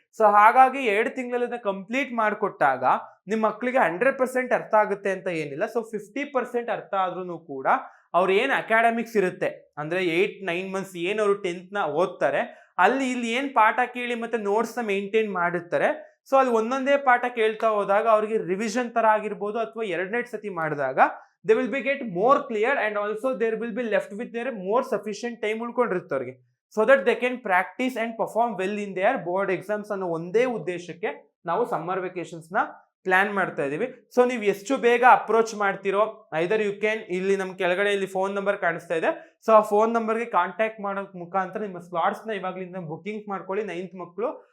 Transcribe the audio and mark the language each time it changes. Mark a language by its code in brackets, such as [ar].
[kn] So ಹಾಗಾಗಿ 2 ತಿಂಗಳಲ್ಲಿ complete ಮಾಡಿಕೊಟ್ಟಾಗ ನಿಮ್ಮ ಮಕ್ಕಳಿಗೆ 100% ಅರ್ಥ ಆಗುತ್ತೆ ಅಂತ ಏನಿಲ್ಲ. ಸೊ 50% ಅರ್ಥ ಆದ್ರೂ ಕೂಡ ಅವ್ರು ಏನ್ ಅಕಾಡೆಮಿಕ್ಸ್ ಇರುತ್ತೆ ಅಂದ್ರೆ 8-9 ಮಂತ್ಸ್ ಏನ್ ಅವರು 10th ನ ಓದ್ತಾರೆ, ಇಲ್ಲಿ ಏನ್ ಪಾಠ ಕೇಳಿ ಮತ್ತೆ ನೋಟ್ಸ್ ನ ಮೇಂಟೈನ್ ಮಾಡಿರ್ತಾರೆ. ಸೊ ಅಲ್ಲಿ ಒಂದೊಂದೇ ಪಾಠ ಕೇಳ್ತಾ ಹೋದಾಗ ಅವ್ರಿಗೆ ರಿವಿಷನ್ ತರ ಆಗಿರ್ಬೋದು ಅಥವಾ 2ನೇ ಸತಿ ಮಾಡಿದಾಗ [en] they will be get more clear and also there will be left with their more sufficient time [kn] ಉಳ್ಕೊಂಡಿರುತ್ತೆ ಅವ್ರಿಗೆ. [en] so that they can practise and perform well in their board exams [kn] ಅನ್ನೋ ಒಂದೇ ಉದ್ದೇಶಕ್ಕೆ ನಾವು ಸಮ್ಮರ್ ವೆಕೇಶನ್ಸ್ ನ plan ಮಾಡ್ತಾ ಇದೀವಿ. So ನೀವು ಎಷ್ಟು ಬೇಗ ಅಪ್ರೋಚ್ ಮಾಡ್ತಿರೋ [en] either you can, [kn] ಇಲ್ಲಿ ನಮ್ ಕೆಳಗಡೆ ಇಲ್ಲಿ ಫೋನ್ ನಂಬರ್ ಕಾಣಿಸ್ತಾ ಇದೆ. ಸೊ ಆ ಫೋನ್ ನಂಬರ್ಗೆ ಕಾಂಟ್ಯಾಕ್ಟ್ ಮಾಡೋ ಮುಖಾಂತರ ನಿಮ್ಮ ಸ್ಲಾಟ್ಸ್ ನ ಇವಾಗಲಿಂದ ಬುಕಿಂಗ್ ಮಾಡ್ಕೊಳ್ಳಿ 9th ಮಕ್ಕಳು.